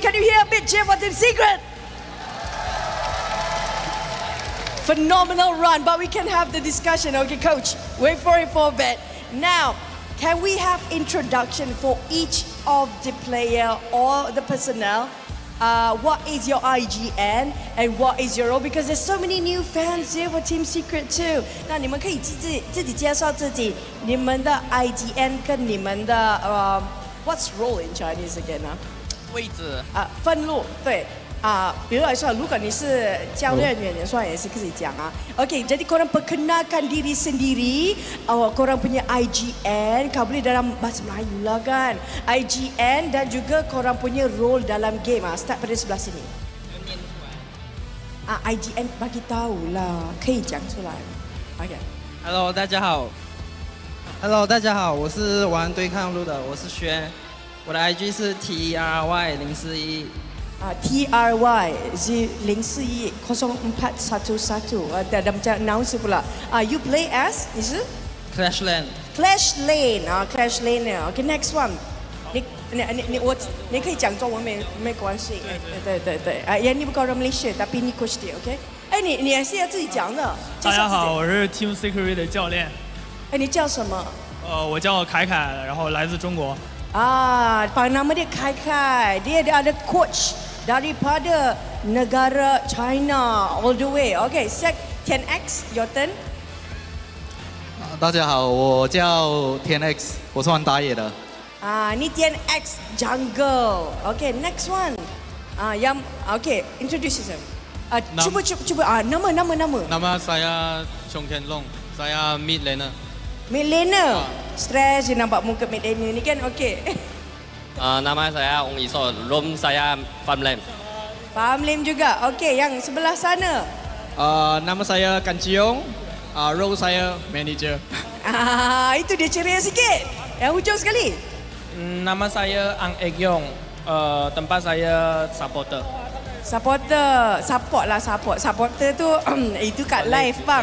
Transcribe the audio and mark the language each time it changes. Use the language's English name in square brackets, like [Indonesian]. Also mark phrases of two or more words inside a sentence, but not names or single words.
[English] Can you hear a bit cheer for Team Secret? Phenomenal run, but we can have the discussion. Okay, coach, wait for it for a bit. Now, can we have introduction for each of the player or the personnel? What is your IGN and what is your role? Because there's so many new fans here for Team Secret too. [Chinese] 那你们可以自己介绍自己，你们的 IGN 跟你们的 [English] what's role in Chinese again [Chinese] 啊？位置分路对。比如来说，如果你是教练员，说也是可以讲啊。 [Malay] Okay, jadi korang perkenalkan diri sendiri, korang punya IGN, kau boleh dalam bahasa Melayu lah kan. IGN dan juga korang punya role dalam game. Start pada sebelah sini. IGN bagi tahu lah， [Chinese] 可以讲出来。Okay. Hello， 大家好。Hello， 大家好，我是玩对抗路的，我是轩，我的 IG 是 TRY041。 [Malay] TRY 041 0411 ada macam announce pula. [English] You play as [Chinese] 你是 [English] Clash Lane. Clash Lane. Okay, next one. [Chinese] 你可以讲中文没关系。对。你不是 [Malay] orang Malaysia， tapi [Chinese] 你 coach dia，OK？你也是要自己讲的。大家好，我是 Team Secret 的教练。你叫什么？我叫凯凯，然后来自中国。 [Malay] nama dia Kai. Dia ada coach daripada negara China [English] all the way. Okay, Sek 10X, your turn. [Chinese] 大家好，我叫 10X， 我是玩打野的。 [English] 你 10X jungle. Okay, next one. Okay, introduce yourself. [Malay] Cuba nama. Nama saya Chong Ken Long. Saya mid laner. [English] Mid laner. [Malay] Stress je nampak muka [English] mid laner [Malay] ni kan. Okay. Nama saya Ong Iso. Room saya [English] farm lane. Farm lane [Malay] juga. Okay, yang sebelah sana. Nama saya Kan Ciong. Role saya manager. Itu dia ceria sikit. Yang hujung sekali. Nama saya Ang Ek Yong. Tempat saya supporter. Supporter tu itu kat live bang.